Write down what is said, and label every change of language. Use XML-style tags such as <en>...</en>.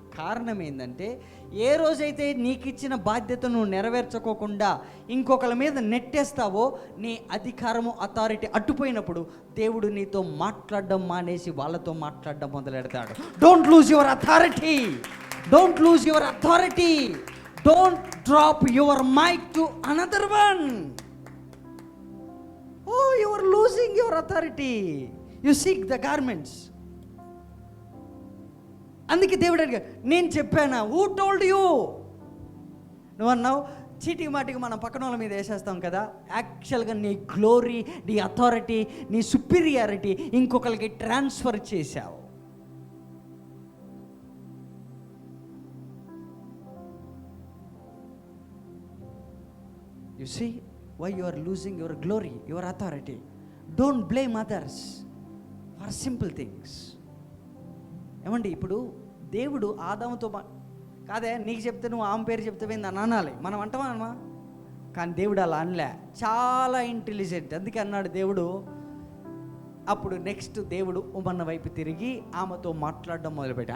<te>కారణం ఏంటంటే, ఏ రోజైతే నీకు ఇచ్చిన బాధ్యతను నెరవేర్చుకోకుండా ఇంకొకరి మీద నెట్టేస్తావో నీ అధికారము అథారిటీ అడ్డుపోయినప్పుడు దేవుడు నీతో మాట్లాడడం మానేసి వాళ్ళతో మాట్లాడడం మొదలెడతాడు.</te> <en>Don't lose your authority, don't lose your authority, don't drop your mic to another one. Oh, you are losing your authority. You seek the garments.</en> <te>అందుకే దేవుడు అడిగాడు, నేను చెప్పానా?</te> <en>Who told you?</en> <te>నువ్వు అన్నావు చీటికి మాటికి మనం పక్కన వాళ్ళ మీద వేసేస్తాం కదా. యాక్చువల్గా నీ గ్లోరీ, నీ అథారిటీ, నీ సుపీరియారిటీ ఇంకొకరికి ట్రాన్స్ఫర్ చేశావు.</te> <en>You see why you are losing your glory, your authority. Don't blame others for simple things.</en> <te>ఏమండి, ఇప్పుడు దేవుడు ఆదాముతో కాదే నీకు చెప్తే నువ్వు ఆమె పేరు చెప్తావేంది అని అనాలి. మనం అంటామా? కానీ దేవుడు అలా అనలే. చాలా ఇంటెలిజెంట్. అందుకే అన్నాడు దేవుడు. అప్పుడు నెక్స్ట్ దేవుడు ఉమన్న వైపు తిరిగి ఆమెతో మాట్లాడడం మొదలుపెట్టాడు.</te>